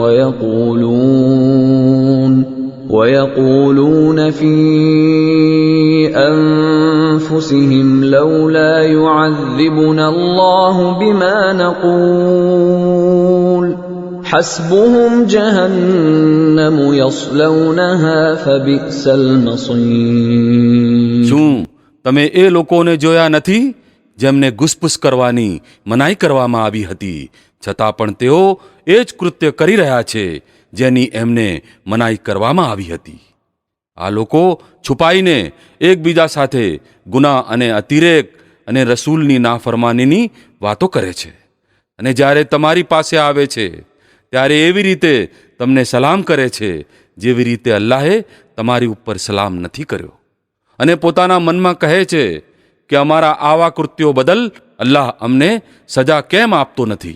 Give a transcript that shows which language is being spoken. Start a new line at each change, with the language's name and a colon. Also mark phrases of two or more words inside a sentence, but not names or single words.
Arabic: ويقولون في أنفسهم لولا يعذبنا الله بما نقول حسبهم جهنم يصلونها فبئس المصير.
Gujarati: શું તમે એ લોકોને જોયા નથી જેમને ગુસપુસ કરવાની મનાઈ કરવામાં આવી હતી, છતાં પણ તેઓ એ જ કૃત્ય કરી રહ્યા છે જેની એમને મનાઈ કરવામાં આવી હતી? આ લોકો છુપાઈને એકબીજા સાથે ગુનાહ અને અતિરેક અને રસૂલની નાફરમાનીની વાતો કરે છે, અને જ્યારે તમારી પાસે આવે છે ત્યારે એવી રીતે તમને સલામ કરે છે જેવી રીતે અલ્લાહે તમારી ઉપર સલામ નથી કર્યો, અને પોતાના મનમાં કહે છે કે અમારા આવા કૃત્યો બદલ અલ્લાહ અમને સજા કેમ આપતો નથી.